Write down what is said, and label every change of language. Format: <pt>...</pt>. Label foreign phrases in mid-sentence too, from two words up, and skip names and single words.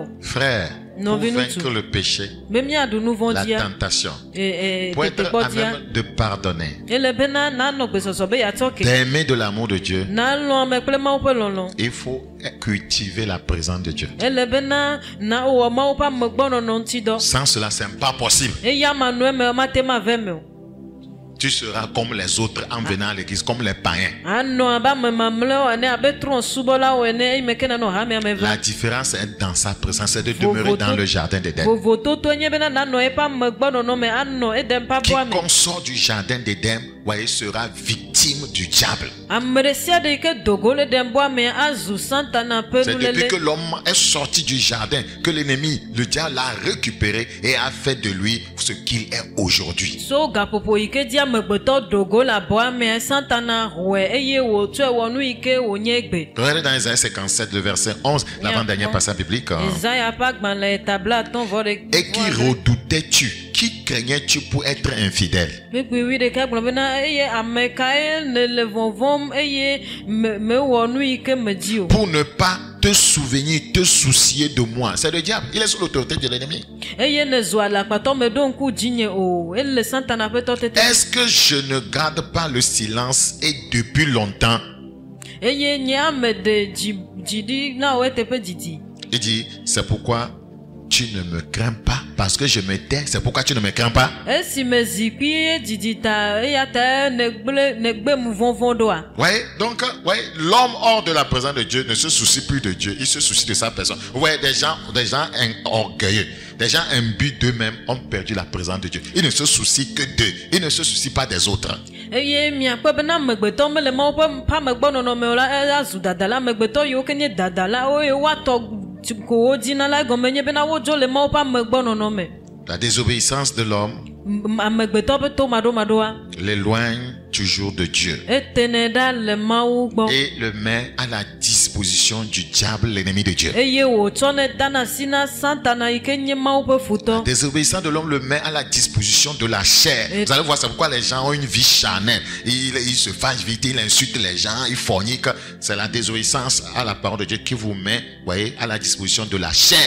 <fr>Frère, pour vaincre le péché,</fr> <ee>Be míaɖu nu</ee> <fr>la</fr> <ee>vɔ̃ɖia</ee> <fr>tentation, pour être à</fr> <ee>tetekpɔdia</ee> <fr>même de pardonner,</fr> <ee>ele bena nanɔ gbesɔsɔ be yeatsɔ ke</ee> <fr>d'aimer de l'amour de Dieu,</fr> <ee>nalɔ̃ ame kple Mawu ƒe lɔlɔ̃.</ee> <fr>il faut cultiver la présence de Dieu.</fr> <ee>Ele bena na wɔ Mawu ƒe amegbɔnɔnɔ ŋuti dɔ.</ee> <fr>Sans cela, ce n'est pas possible.</fr> <ee>Eya manɔ eme mate ma ve me o.</ee> <fr>Tu seras comme les autres en venant à l'église, comme les païens.</fr> <ee>Anɔ abe ame mamlɛwo ene abe trɔ̃subɔlawo ene eyi me ke nanɔ hamea me</ee> <fr>La</fr> <ee>va.</ee> <fr>différence est dans sa présence, c'est de demeurer dans le jardin d'Éden.</fr> <ee>Vovototo nye bena nanɔ eƒe amegbɔnɔnɔ me anɔ Eden ƒe abɔa me.</ee> <fr>Quiconque sort du jardin d'Éden, voyez, sera victime du diable.</fr> <ee>Ame ɖe sia ɖe yi ke dogo le Eden ƒe me azu Satana ƒe</ee> <fr>C'est depuis</fr> <ee>nulele.</ee> <fr>que l'homme est sorti du jardin que l'ennemi, le diable, l'a récupéré et a fait de lui ce qu'il est aujourd'hui.</fr> <ee>So gaƒoƒo yi ke di amegbetɔ dogo le abɔa me Satana wɔe eye wòtsɔe wɔ nu yi ke wònye gbe.</ee> <fr>Regardez dans Isaïe 57, le verset 11, l'avant-dernier passage biblique.</fr> <ee>Isaiah ƒe agbalẽ tabla atɔ̃ vɔ ɖe.</ee> <fr>Et qui redoutais-tu? Qui craignais-tu pour être infidèle?</fr> <ee>Kpekpe 11 gblɔ bena eye ame kae ne le vɔvɔm eye mewɔ nu yi ke medzi o.</ee> <fr>Pour ne pas te souvenir, te soucier de moi. C'est le diable. Il est sous l'autorité de l'ennemi.</fr> <ee>Eye ne zɔa le akpatɔ me ɖo ŋku dzinye o ele Satana ƒe tɔtete.</ee> <fr>Est-ce que je ne garde pas le silence et depuis longtemps?</fr> <ee>Eye nye ame de dziɖi na wo eteƒe didi.</ee> <fr>Il dit, c'est pourquoi tu ne me crains pas. Parce que je me tais, c'est pourquoi tu ne me crains pas.</fr> <ee>Esi me zikpui eye didi ta eya ta negbe mu vɔvɔ ɖoa.</ee> <fr>Ouais, donc, ouais, l'homme hors de la présence de Dieu ne se soucie plus de Dieu, il se soucie de sa personne. Ouais, des gens orgueilleux, des gens imbus d'eux-mêmes ont perdu la présence de Dieu. Ils ne se soucient que d'eux, ils ne se soucient pas des autres.</fr> <ee>Eye miakpɔ bena amegbetɔ mele Mawu ƒe amegbɔnɔnɔ me o la azu dadala amegbetɔ yiwo ke nye dadala eye woatɔ ko wodina la egɔme nye bena wodzo le Mawu ƒe amegbɔnɔnɔ me.</ee> <fr>La désobéissance de l'homme</fr> <ee>Amegbetɔ ƒe tomaɖomaɖoa</ee> <fr>l'éloigne toujours de Dieu</fr> <ee>etene ɖa le Mawu gbɔ</ee> <fr>et le met à la disposition disposition du diable, l'ennemi de Dieu.</fr> <ee>eye wòtsɔ ne dana si na Satana yi ke nye Mawu ƒe futɔ.</ee> <fr>Désobéissant de l'homme le met à la disposition de la chair. Vous allez voir, c'est pourquoi les gens ont une vie charnelle. Ils se fâchent vite, ils insultent les gens, ils forniquent. C'est la désobéissance à la parole de Dieu qui vous met, voyez, à la disposition de la chair.</fr>